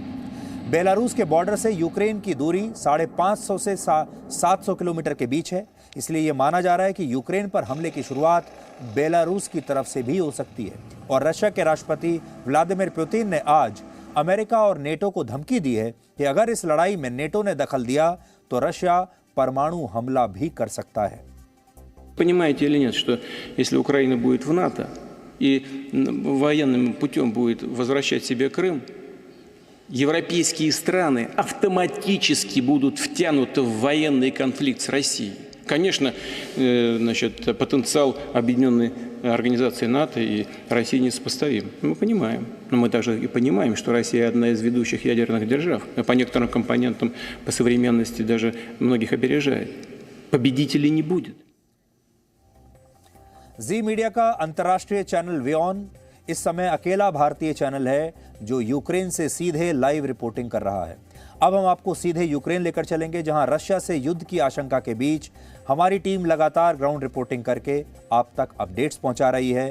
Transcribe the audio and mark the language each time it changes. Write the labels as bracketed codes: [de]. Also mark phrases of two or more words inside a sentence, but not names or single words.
[hi] बेलारूस के बॉर्डर से यूक्रेन की दूरी 550 से 700 किलोमीटर के बीच है, इसलिए यह माना जा रहा है कि यूक्रेन पर हमले की शुरुआत बेलारूस की तरफ से भी हो सकती है। और रशिया के राष्ट्रपति व्लादिमीर पुतिन ने आज अमेरिका और नेटो को धमकी दी है कि अगर इस लड़ाई में नेटो ने दखल दिया तो रशिया परमाणु हमला भी कर सकता है। [ru] Понимаете или нет, что если Украина будет в НАТО и военным путем будет возвращать себе Крым, европейские страны автоматически будут втянуты в военный конфликт с Россией. Конечно, потенциал объединенной организации НАТО и России несопоставим. Мы понимаем. Но мы также и понимаем, что Россия одна из ведущих ядерных держав. По некоторым компонентам, по современности даже многих опережает. Победителей не будет. [hi] जी मीडिया का अंतर्राष्ट्रीय चैनल वियॉन इस समय अकेला भारतीय चैनल है जो यूक्रेन से सीधे [en] live reporting [hi] कर रहा है। अब हम आपको सीधे यूक्रेन लेकर चलेंगे, जहां रशिया से युद्ध की आशंका के बीच हमारी टीम लगातार [en] ground reporting [hi] करके आप तक अपडेट्स पहुंचा रही है।